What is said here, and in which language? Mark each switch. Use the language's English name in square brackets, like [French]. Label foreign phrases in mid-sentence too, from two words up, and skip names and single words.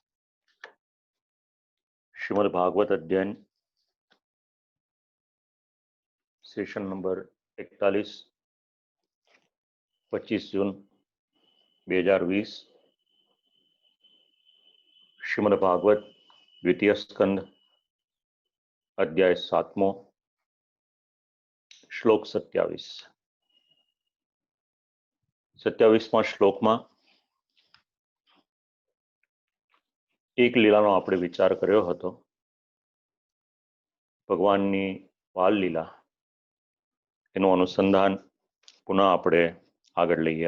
[Gujarati] શ્રીમદ્ભાગવત અધ્યયન [English] session number [Gujarati] 41 25 જૂન 2020 શ્રીમદ્ભાગવત દ્વિતીય સ્કંદ અધ્યાય 7મો શ્લોક 27। 27માં શ્લોકમાં એક લીલાનો આપણે વિચાર કર્યો હતો, ભગવાનની બાલ લીલા, એનું અનુસંધાન પુનઃ આપણે આગળ લઈએ।